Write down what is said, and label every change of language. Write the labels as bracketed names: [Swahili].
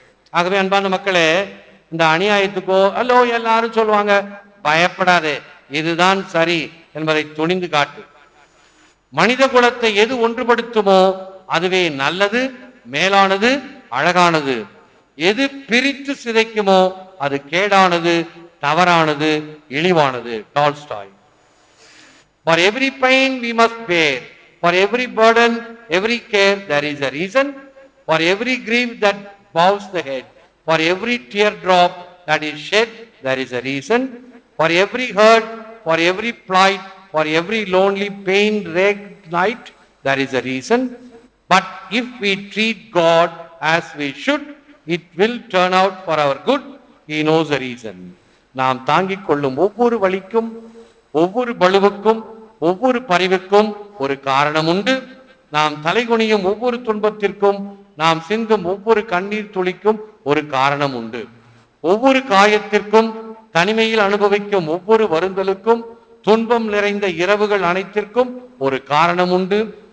[Tamil] ஆகவே அன்பான மக்களே, இந்த அநியாயத்துக்கோ அல்லோ எல்லாரும் சொல்லுவாங்க, பயப்படாதே, இதுதான் சரி என்பதை துணிந்து காட்டு. மனித குலத்தை எது ஒன்றுபடுத்துமோ அதுவே நல்லது, மேலானது, அழகானது. எது பிரித்து சிதைக்குமோ அது கேடானது, தவறானது, இழிவானது. Tolstoy. [English] For every pain we must bear, for every burden, every care there is a reason, for every grief that bows the head, for every teardrop that is shed there is a reason, for every hurt, for every plight, for every lonely pain-racked night there is a reason. But if we treat God as we should, it will turn out for our good. He knows the reason. [Tamil] நாம் தாங்கிக் கொள்ளும் ஒவ்வொரு வலிக்கும், ஒவ்வொரு பளுவுக்கும், ஒவ்வொரு பரிவுக்கும் ஒரு காரணம் உண்டு. நாம் தலைகுனியும் ஒவ்வொரு துன்பத்திற்கும், நாம் சிந்தும் ஒவ்வொரு கண்ணீர் துளிக்கும் ஒரு காரணம் உண்டு. ஒவ்வொரு காயத்திற்கும், தனிமையில் அனுபவிக்கும் ஒவ்வொரு வருந்தலுக்கும், துன்பம் நிறைந்த இரவுகள் அனைத்திற்கும் ஒரு காரணம் உண்டு.